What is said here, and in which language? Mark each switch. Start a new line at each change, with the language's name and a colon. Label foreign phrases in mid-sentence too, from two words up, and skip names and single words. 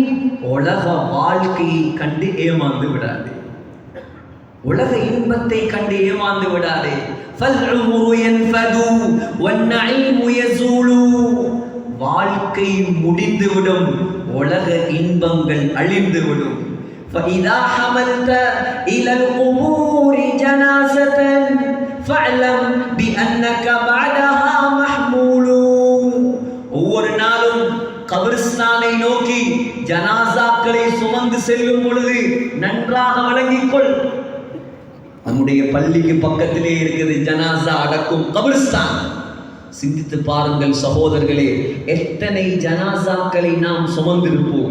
Tamil: உலக வாழ்க்கையை கண்டு ஏமாந்து விடாதே, உலக இன்பத்தை கண்டு ஏமாந்து விடாதே.
Arabic: فالعمر ينفد والنعيم يزول.
Tamil: வாழ்க்கை முடிந்துவிடும், உலக இன்பங்கள் அழிந்துவிடும்.
Arabic: فإذا حملت إلى القبور جنازة فاعلم بأنك بعدها محمول.
Tamil: ஒவ்வொரு நாளும் கபிரிஸ்தானை நோக்கி ஜனாசாக்களை சுமந்து செல்லும் பொழுது நன்றாக விளங்கிக்கொள், நம்முடைய பள்ளிக்கு பக்கத்திலே இருக்குது ஜனாசா அடக்கும் கபிரிஸ்தான். சிந்தித்து பாருங்கள் சகோதரர்களே, எத்தனை ஜனாசாக்களை நாம் சுமந்திருப்போம்.